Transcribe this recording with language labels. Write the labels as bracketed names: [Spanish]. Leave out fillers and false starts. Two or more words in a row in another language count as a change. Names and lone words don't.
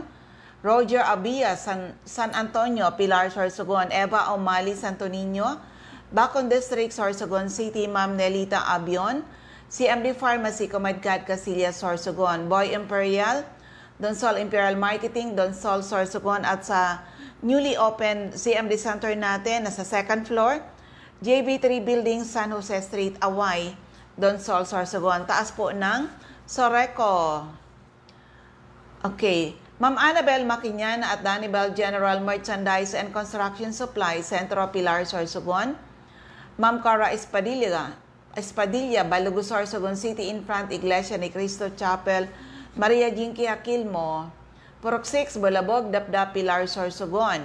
[Filipino] Roger Abia, San Antonio, Pilar, Sorsogon. Eva O'Malley, Santo Niño. Bacon District, Sorsogon City, Ma'am Nelita Abion. CMD Pharmacy, Comadcad, Casillas, Sorsogon. Boy Imperial, Donsol Imperial Marketing, Donsol, Sorsogon. At sa [English] newly opened [Filipino] CMD Center natin, nasa [English] second floor, [Filipino] JB3 Building, San Jose Street, Away, Donsol, Sorsogon. Taas po ng Soreco. Okay. Ma'am Annabel Maquinyan at Danibel General Merchandise and Construction Supply, Centro Pilar, Sorsogon. Ma'am Cara Espadilla, Balugo, Sorsogon City, [English] in front, [Filipino] Iglesia ni Cristo Chapel, Maria Jinky Aquilmo. Purok 6, Bulabog, Dapdap, Pilar, Sorsogon.